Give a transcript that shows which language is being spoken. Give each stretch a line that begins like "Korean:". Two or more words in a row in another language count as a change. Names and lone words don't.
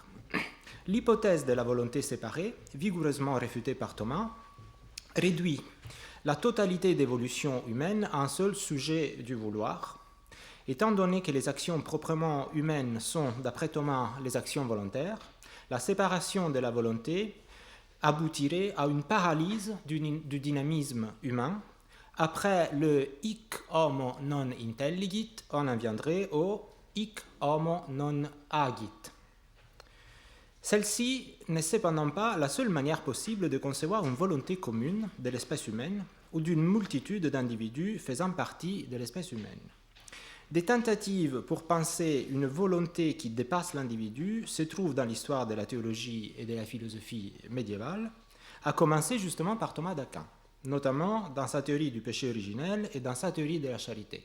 French: L'hypothèse de la volonté séparée, vigoureusement réfutée par Thomas, réduit la totalité d'évolution humaine à un seul sujet du vouloir. Étant donné que les actions proprement humaines sont, d'après Thomas, les actions volontaires, la séparation de la volonté aboutirait à une paralyse du dynamisme humain. Après le
Latin: hic homo non intelligit,
French: on en viendrait au
Latin: hic homo non agit.
French: Celle-ci n'est cependant pas la seule manière possible de concevoir une volonté commune de l'espèce humaine ou d'une multitude d'individus faisant partie de l'espèce humaine. Des tentatives pour penser une volonté qui dépasse l'individu se trouvent dans l'histoire de la théologie et de la philosophie médiévale, à commencer justement par Thomas d'Aquin, notamment dans sa théorie du péché originel et dans sa théorie de la charité.